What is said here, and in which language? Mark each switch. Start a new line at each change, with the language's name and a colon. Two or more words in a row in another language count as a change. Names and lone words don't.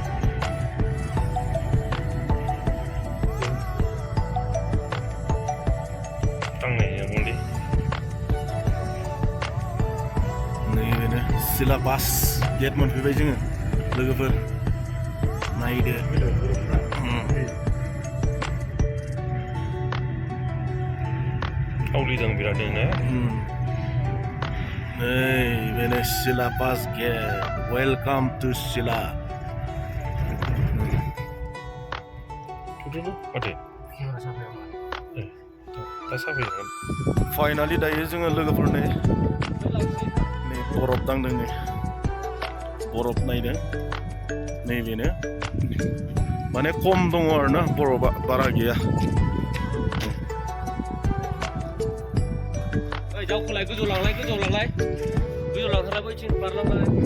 Bodo: नैबेनो सिलापास गेट मोनफैबाय जोङो लोगोफोर नायदो Aulidan birat ini.
English: Hey, Silapas Gate. Welcome to Sila. Tuh Oke.
Bodo: Finally dayo जोङो लोगोफोर नै बरफ दांदों नै बरफ नायदों नैबेनो माने खम दङ आरोना बरफा बारा गैया दावखोलाय गोजौ लांलाय थांलाय बैथिं बारलांलाय